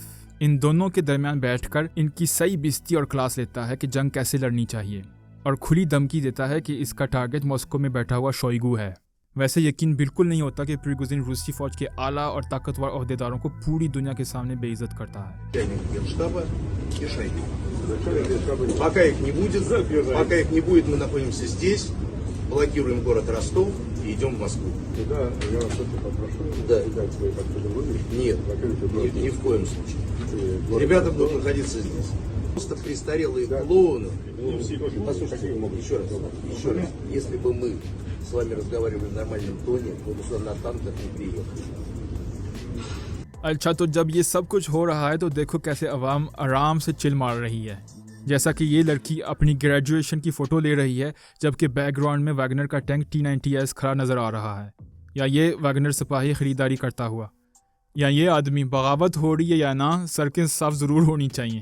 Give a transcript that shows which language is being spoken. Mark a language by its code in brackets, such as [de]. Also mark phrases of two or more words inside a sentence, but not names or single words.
[ur] ان دونوں کے درمیان بیٹھ کر ان کی صحیح بستی اور کلاس لیتا ہے کہ جنگ کیسے لڑنی چاہیے، اور کھلی دھمکی دیتا ہے کہ اس کا ٹارگٹ ماسکو میں بیٹھا ہوا شوئگو ہے۔ ویسے یقین بالکل نہیں ہوتا کہ پریگوزین روسی فوج کے اعلیٰ اور طاقتور عہدیداروں کو پوری دنیا کے سامنے بے عزت کرتا ہے۔ [ru] Пока их не будет, мы находимся здесь, блокируем город Ростов и идем в Москву. Да, я вас очень попрошу. Да. Передать свои подходы выглядят. Нет, ни в коем случае. Ребята будут находиться здесь. Просто престарелые клоуны. Послушайте, еще раз. Если бы мы с вами разговаривали в нормальном тоне, вы бы сюда на танках не приехали. [ur] اچھا، تو جب یہ سب کچھ ہو رہا ہے تو دیکھو کیسے عوام آرام سے چل مار رہی ہے، جیسا کہ یہ لڑکی اپنی گریجویشن کی فوٹو لے رہی ہے جبکہ بیک گراؤنڈ میں ویگنر کا ٹینک T-90S کھڑا نظر آ رہا ہے، یا یہ ویگنر سپاہی خریداری کرتا ہوا، یا یہ آدمی بغاوت ہو رہی ہے یا نہ، سڑکیں صاف ضرور ہونی چاہیے۔